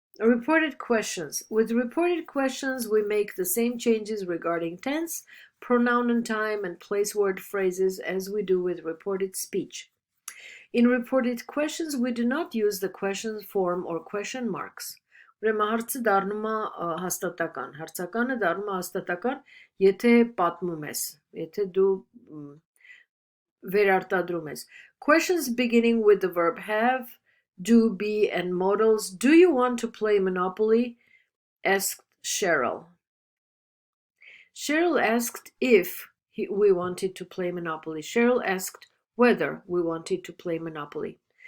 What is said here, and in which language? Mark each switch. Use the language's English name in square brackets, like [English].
[English] Reported questions. With reported questions, we make the same changes regarding tense, pronoun and time, and place word phrases as we do with reported speech. In reported questions, we do not use the question form or question marks. [Armenian] Ուրեմն հարցը դառնում է հաստատական, հարցականը դառնում է հաստատական, եթե պատմում ես, եթե դու վերարտադրում ես. [English] Questions beginning with the verb have, do, be, and modals. Do you want to play Monopoly? Asked Cheryl. Cheryl asked if we wanted to play Monopoly. Cheryl asked whether we wanted to play Monopoly.